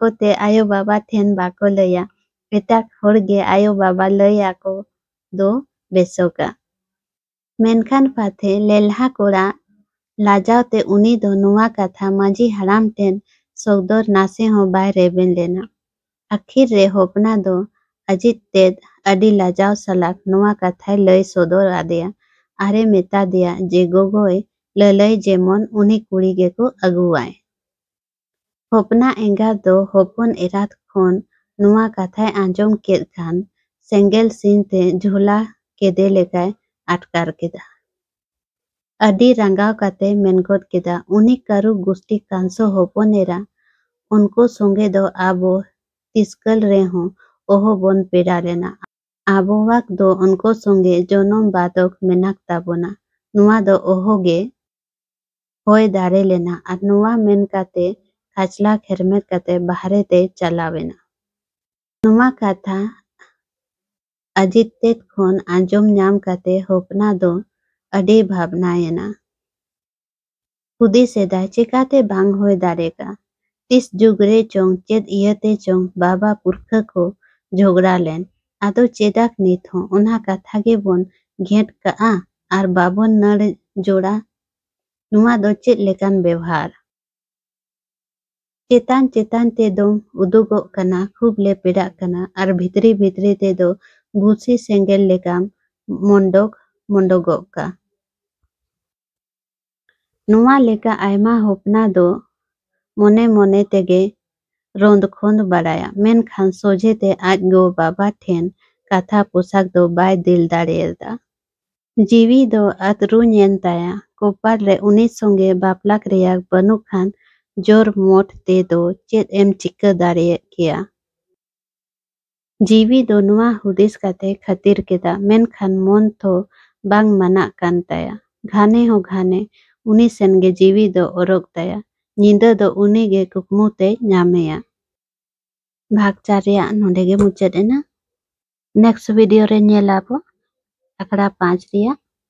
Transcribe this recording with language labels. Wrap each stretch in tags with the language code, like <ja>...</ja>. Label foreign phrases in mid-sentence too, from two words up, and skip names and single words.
<sat>ते आयो बाबा ठेन बाको लया एटाक होड़गे आयो बाबा लया को दो बेसोका मेनखान पाथे लेल्हा कोड़ा लाजाव ते उनी दो नुआ कथा मांझी हराम टेन सोगदोर नासे हो बाय रेबेन लेना आखिर रे होपना दो अजित तेद अडी लाजाव सलाक नुआ कथा लय सोदोर आदेया आरे मेता दिया जे गोगोय ललय जेमन उनी कुड़ी गे को अगुवाय होपना एंगा दो होपन एरात खोन नुआ कथाय आंजोम केद खान सेंगेल सीन ते झोला केदे लेकाय आटकार केदा अडी रंगाव काते मेनगोद केदा उनी कारू गुस्टी कांसो होपन एरा उनको संगे दो आबो तिस्कल रे हो ओहो बोन पेड़ा लेना आबोवाक दो उनको संगे जोनम बादक मेनाक ताबोना नुआ दो ओहो गे होय दारे लेना और नुआ मेन काते खाचला खेरमेत काते बाहरे ते चलावेना नुआ कथा अजित तेत खोन आंजोम नाम काते होपना दो अडी भावनायना खुदी सेदा चिकाते बांग होय दारेगा तिस जुगरे चोंग चेद इयते चोंग बाबा पुरखा को झगड़ा लेन आदो चेदाक नित हो उना कथा गे बोन घेट का आर बाबोन नड़ जोड़ा नुआ दो चेद लेकान व्यवहार चेतान चेतान ते दो उदुगो कना खूब ले पेड़ा कना आर भितरी भितरी ते दो भूसी सेंगेल लेकाम मंडोगो का नुआ लेका आयमा होपना दो मोने मोने तेगे रोंद खोंद बड़ाया मेन खान सोझे ते आज गो बाबा ठेन कथा पोशाक दो बाय दिल दाड़ेदा जीवी दो अतरू नेन ताया कोपार रे उनी संगे बापलाक रेयाक बनु खान जोर मोट ते दो चेद एम चिक्का दाड़े किया जीवी दो नुआ हुदिस काते खतिर केदा मेन खान मन तो बांग मना कान ताया घाने हो घाने उनी सेनगे जीवी दो ओरोक ताया निंदा दो उनी गे कुकमु ते नामेया भाग 4 रेया नोंडे गे मुचाद एना</sat> <en>next video</en> <sat>रे नेलाबो आकड़ा 5 रेया</sat>